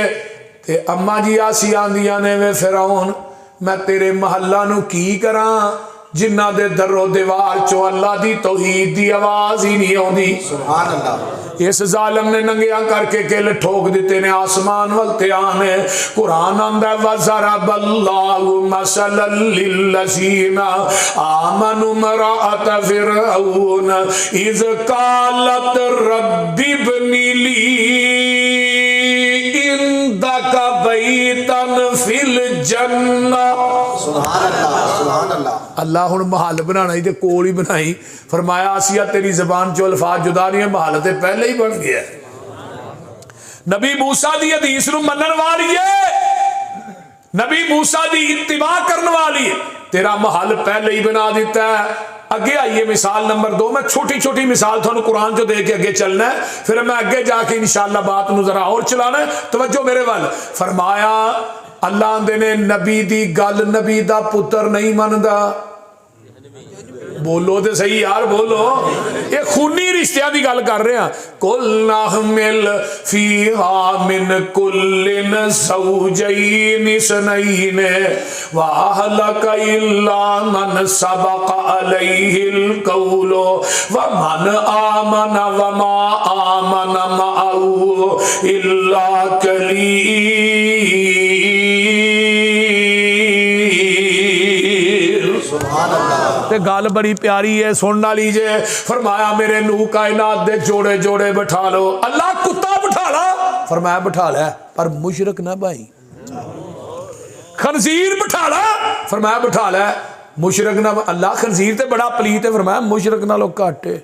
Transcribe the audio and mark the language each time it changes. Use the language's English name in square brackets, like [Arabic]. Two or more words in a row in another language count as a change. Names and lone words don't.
[Punjabi] تے اماں جی آسیہ آندیاں نیں وے فرعون میں تیرے محلاں نوں کی کراں جنہاں دے در و دیوار چوں اللہ دی توحید دی آواز ای نہیں آؤندی. [Arabic] سبحان الله. [Punjabi] اس ظالم نے ننگیاں کرکے کِل ٹھوک دتے نیں آسمان ول دھیان ہے. قرآن آندا [Arabic] وضرب الله مثلا للذين آمنوا امرأت فرعون إذ قالت رب ابن لي عندك بيتا في الجنة. سبحان الله سبحان الله. [Punjabi] اللہ ہن محل بنانا ای تے کول ای بنائیں۔ فرمایا آسیہ تیری زبان چوں الفاظ جدا نہیں ہے، محل تے پہلے ای بن گیا. نبی موسیٰ دی حدیث نوں منن والی ہے، نبی موسیٰ دی اتباع کرنے والی ہے، تیرا محل پہلے ای بنا دتا ہے. اگے آئیے مثال نمبر 2. میں چھوٹی چھوٹی مثال تہانوں قرآن چوں دے کے اگے چلنا ہے، فیر میں اگے جا کے انشاءاللہ بات نوں ذرا اور چلانا ہے. توجہ میرے وال. فرمایا اللہ آندے نیں نبی دی گل نبی دا پتر نہیں مندا. [Urdu] بولو تو سہی یار بولو، یہ خونی رشتیاں کی گل کر رہے ہیں. [Arabic] قل احمل فيها من كل زوجين اثنين وأهلك إلا من سبق عليه القول ومن آمن وما آمن معه إلا قليل. سبحان الله. [Punjabi] تے گل بڑی پیاری ہے، سنن والی جے۔ فرمایا میرے نوح کائنات دے جوڑے جوڑے بٹھا لو. اللہ کتا بٹھا لاں، فرمایا بٹھا لے پر مشرک نہ بھائی. خنزیر بٹھا لاں، فرمایا بٹھا لے مشرک نہ. اللہ خنزیر تے بڑا پلید ہے، فرمایا مشرک نالوں گھٹ ہے.